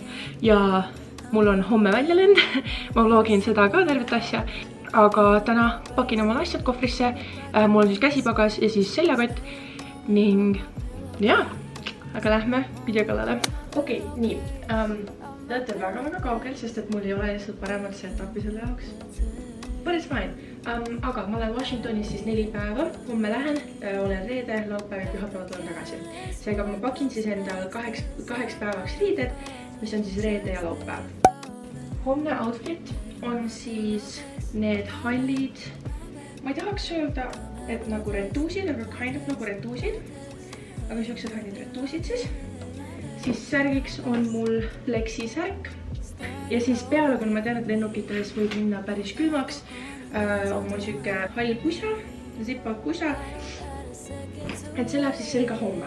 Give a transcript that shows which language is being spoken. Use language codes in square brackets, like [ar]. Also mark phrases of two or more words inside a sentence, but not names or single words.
[et] Ja mul on homme väljalend, ma vlogin seda ka tervet asja, aga täna pakin oma asjad kohvrisse, mul on siis käsipagas ja siis seljakott ning jaa, aga lähme video kallale. Okei, nii, teate väga kaugel, sest et mul ei ole lihtsalt paremat setupi selle jaoks. [en] But it's fine. [et] Aga ma olen Washingtonis siis 4 päeva, homme lähen, olen reede, laupäev ja pühapäeval tulen tagasi. Seega ma pakin siis endal 8 päevaks riided, mis on siis reede ja laupäev. Homne outfit on siis need hallid, ma ei tahaks öelda, et nagu retuusid, aga [en] kind of [et] nagu retuusid, aga siuksed hallid retuusid siis. Siis särgiks on mul pleksisärk ja siis peale, kui ma tean, et lennukites võib minna päris külmaks, on mul siuke hall pusa, zip-up pusa, et see läheb siis selga homme.